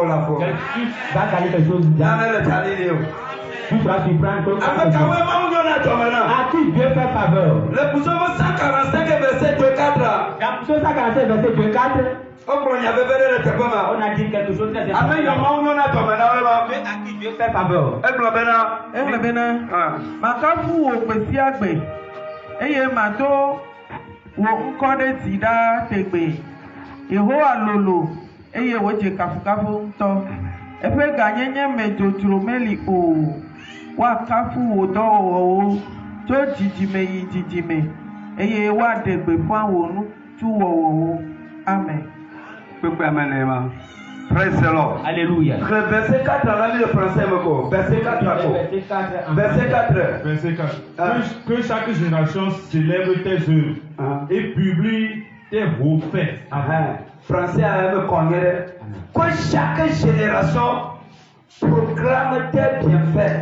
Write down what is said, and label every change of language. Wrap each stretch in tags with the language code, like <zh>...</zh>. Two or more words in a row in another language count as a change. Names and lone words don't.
<fr>va gagner quelque chose. Tu dois surprendre à qui Dieu fait faveur. Le psaume 145 verset 2-4. Dans le psaume 145 verset 2-4. On a dit quelque chose très important. Mais à qui Dieu fait faveur.</fr> <ee>Makafu wo kpesi agbe eye mato wo ŋkɔ ɖe dzi ɖa tegbe Yehowa lolo eye wodze kafukafu ŋutɔ eƒe ganyenye me dzodzro meli o woakafu wo dɔwɔwɔwo tso dzidzime yi dzidzime eye woaɖe gbeƒã wo nutuwɔwɔwo. Amen.</ee> <en>Praise the Lord.</en> <fr>Alléluia. Verset 4, on a mis le français, verset 4. Verset 4. Verset 4. Que chaque génération célèbre tes œuvres et publie tes beaux faits. Français a me connaître. Que chaque génération proclame tes bienfaits.</fr>